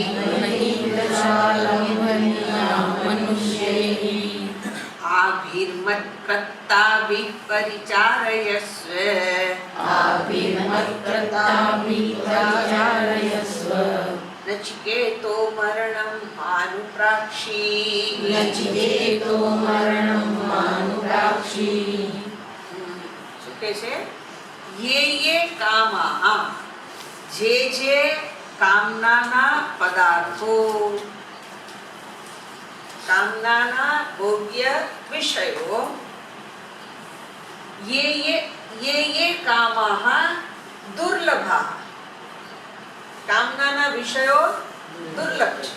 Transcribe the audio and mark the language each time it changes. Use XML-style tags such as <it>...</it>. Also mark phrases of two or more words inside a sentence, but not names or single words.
<sa>आभिर्मत्कृताभिः परिचारयस्व नचिकेतो मरणं मानुप्राक्षी</sa> <gu>શું કહે છે?</gu> <sa>ये कामाः</sa> <gu>જે કામનાના પદાર્થો કામનાના ભોગ્ય વિષયો</gu> <sa>ये कामाः दुर्लभा</sa> <gu>કામનાના વિષયો દુર્લભ છે.</gu>